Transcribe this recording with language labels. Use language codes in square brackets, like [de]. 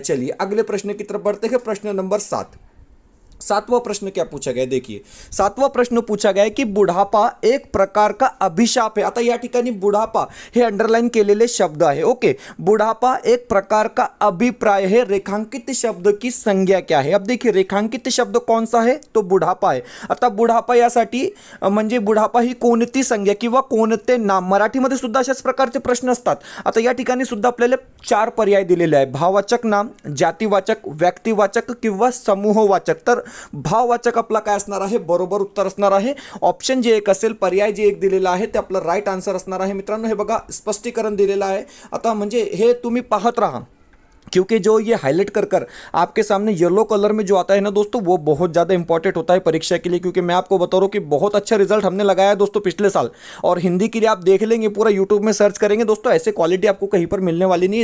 [hi] चलिए अगले प्रश्न की तरफ बढ़ते हैं। प्रश्न नंबर 7। सातवां प्रश्न क्या पूछा गया, देखिए सातवां प्रश्न पूछा गया है की बुढापा एक प्रकार का अभिशाप है। [mr] आता या ठिकाणी बुढापा हे अंडरलाइन केलेले शब्द आहे। [hi] ओके, बुढापा एक प्रकार का अभिप्राय है, रेखांकित शब्द की संज्ञा क्या है। अब देखिए रेखांकित शब्द कौन सा है, तो बुढापा आहे। [mr] आता बुढापा यासाठी म्हणजे बुढापा ही कोणती संज्ञा किंवा कोणते नाम, मराठीमध्ये सुद्धा अशाच प्रकारचे प्रश्न असतात। आता या ठिकाणी सुद्धा आपल्याला 4 पर्याय दिलेले आहे, भाववाचक नाम, जातिवाचक, व्यक्तिवाचक किंवा समूहवाचक। तर भाववाचक आपला काय असणार आहे, बरोबर उत्तर असणार आहे ऑप्शन जे एक असेल, पर्याय जे एक दिलेला आहे ते आपलं राईट आन्सर असणार आहे। मित्रांनो हे बघा स्पष्टीकरण दिलेलं आहे। आता म्हणजे हे तुम्ही पाहत राहा, [hi] क्योंकि जो ये हाईलाइट कर कर आपके सामने येलो कलर में जो आता है ना दोस्तों, वो बहुत ज़्यादा इंपॉर्टेंट होता है परीक्षा के लिए। क्योंकि मैं आपको बता रहा हूँ कि बहुत अच्छा रिजल्ट हमने लगाया है दोस्तों पिछले साल। और हिंदी के लिए आप देख लेंगे, पूरा यूट्यूब में सर्च करेंगे दोस्तों, ऐसे क्वालिटी आपको कहीं पर मिलने वाली नहीं है।